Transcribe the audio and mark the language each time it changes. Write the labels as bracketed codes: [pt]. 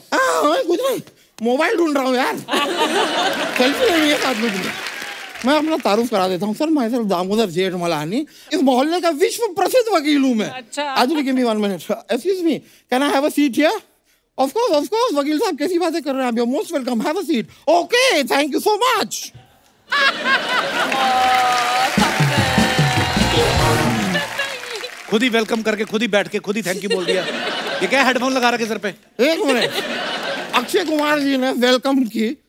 [hi] कुछ नहीं, मोबाइल ढूंढ रहा हूँ यार। सेल्फी लेनी है साथ में। मैं अपना तारुफ करा देता हूँ सर, मैं सर दामोदर जेठ मलानी, इस मोहल्ले का विश्व प्रसिद्ध वकील हूँ मैं। [en] Actually, give me 1 minute. Excuse me, can I have a seat here? Of course, [hi] वकील साहब कैसी बातें कर रहे हैं आप? [en] You're most welcome. Have a seat. Okay, thank you so much. [hi] खुद ही वेलकम करके, खुद ही बैठ के, खुद ही थैंक यू बोल दिया। ये क्या हेडफोन लगा रखे सर पे? एक मिनट, अक्षय कुमार जी ने वेलकम की,